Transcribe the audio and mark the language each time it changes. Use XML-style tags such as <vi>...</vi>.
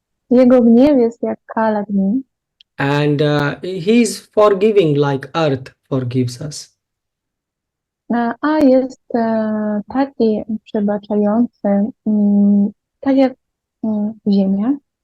<pl>Jego gniew jest jak kal ognia.</pl> <en>And he's forgiving like earth forgives us.</en> <pl>A jest taki przebaczający, tak jak ziemia.</pl>